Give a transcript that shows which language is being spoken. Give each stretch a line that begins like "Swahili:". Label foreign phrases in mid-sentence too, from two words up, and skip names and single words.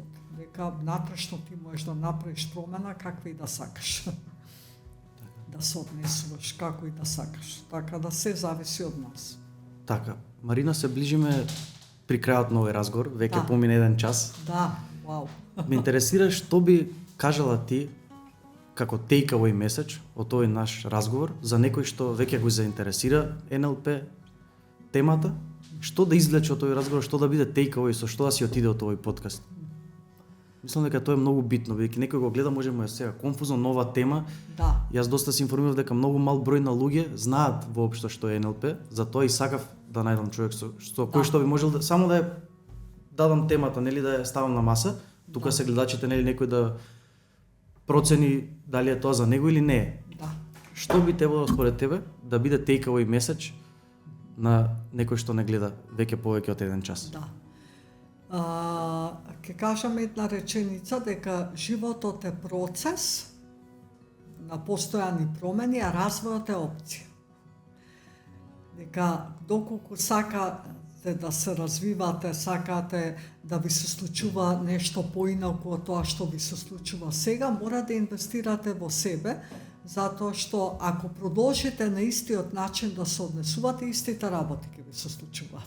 Macedonian: Дека натрешно ти можеш да направиш промена каква и да сакаш. Да се однесуваш како и да сакаш. Така да се зависи од нас. Така, Марина, се ближиме при крајот на овој разговор, веќе Да. помине 1 час. Да, вау. Ме интересира што би кажала ти како
English: takeaway message
Macedonian: од овој наш разговор за некој што веќе го заинтересира НЛП темата, што да извлече од овој разговор, што да биде takeaway, со што да си отиде од овој подкаст. Мислам дека тоа е многу битно, бидејќи некој го гледа, може му е сега конфузно нова тема. Да. Јас доста се информирав дека многу мал број на луѓе знаат воопшто што е НЛП, затоа и сакав да најдам човек со кој што би можел да само да ја дадам темата, нели да ја ставам на маса, тука се гледачите нели некој да процени дали е тоа за него или не е. Да. Што би требало според тебе да биде
English: takeaway message
Macedonian: на некој што не гледа веќе повеќе од 1 час? Да. Ке кажам една реченица дека животот е процес на постојани промени, а развојот е опција. Дека доколку сакате да се развивате, сакате да ви се случува нешто поинаку од тоа што ви се случува сега, мора да инвестирате во себе, затоа што ако продолжите на истиот начин да се однесувате, истите работи ќе ви се случуваат.